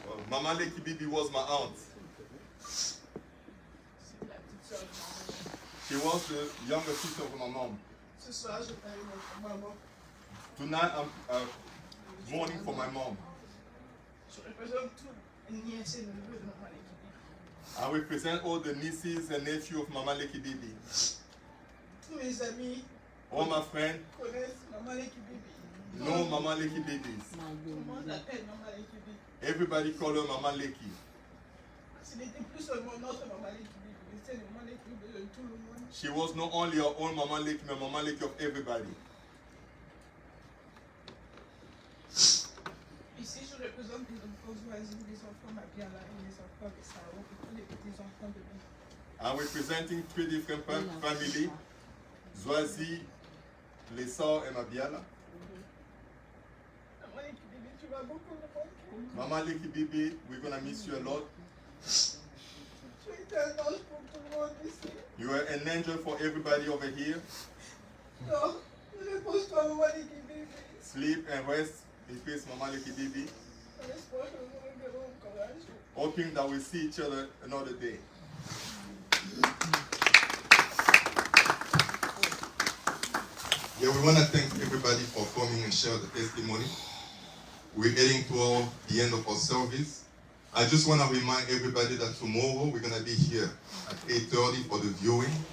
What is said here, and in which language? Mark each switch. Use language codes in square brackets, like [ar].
[en] Maman Leki Bibi was my aunt. She was the younger sister of my mom. [fr] Ce soir, je parle de maman. [en] Tonight I'm mourning for my mom. [fr] Je représente tous les nièces et neveux de maman Leki Bibi. [en] I represent all the nieces and nephews of Maman Leki Bibi. [fr] Tous mes amis [en] All my friends [fr] connaissent maman Leki Bibi. [en] know Maman Leki Bibis. [fr] Tout le monde l'appelle maman Leki Bibi. [en] Everybody call her Maman Leki. [fr] Ce n'était plus seulement notre maman Leki Bibi, mais c'était le maman Leki Bibi de tout le monde. [en] She was not only her own Maman Leki, but Maman Leki of everybody. [fr] Ici, je représente les enfants voisins, les enfants Mabiala et les enfants de Sao, et tous les petits-enfants de Bibi. [en] I'm representing three different families, Zwazi, Lesao, and Mabiala. [fr] Maman Leki Bibi, tu vas beaucoup me manquer. [en] Maman Leki Bibi, we're gonna miss you a lot. [fr] Tu étais un ange pour tout le monde ici. [en] You are an angel for everybody over here. [fr] Non, ne repose-toi, maman Leki Bibi. [en] Sleep and rest in peace, Maman Leki Bibi. [fr] En espoir que nous nous reverrons encore un jour. [en] Hoping that we'll see each other another day. Yeah, we want to thank everybody for coming and share the testimony. We're getting toward the end of our service. I just want to remind everybody that tomorrow we're going to be here at 8:30 for the viewing.